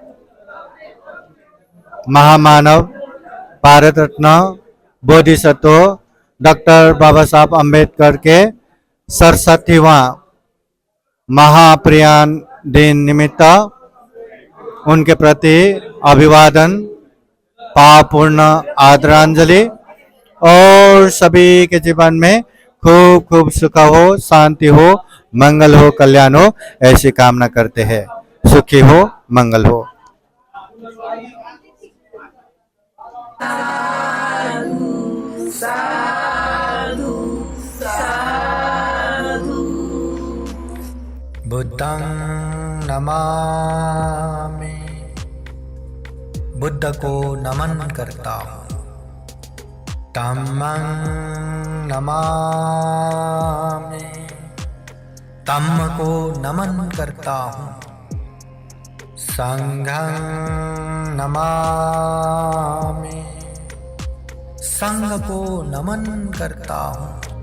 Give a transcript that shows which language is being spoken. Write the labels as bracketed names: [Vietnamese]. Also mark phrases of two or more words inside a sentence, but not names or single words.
[Hindi] महामानव भारत रत्न बोधिसत्व डॉक्टर बाबा साहब अम्बेडकर के 67वां महाप्रयाण दिन निमित्त उनके प्रति अभिवादन, पावपूर्ण आदरांजलि और सभी के जीवन में खूब खूब सुख हो, शांति हो, मंगल हो, कल्याण हो, ऐसी कामना करते हैं। सुखी हो, मंगल हो। [Pali] बुद्धं नमामि, [Hindi] बुद्ध को नमन करता हूँ। [Pali] धम्मं नमामि, [Hindi] धम्म को नमन करता हूँ। [Pali] संघं नमामि, [Hindi] संघ को नमन करता हूँ।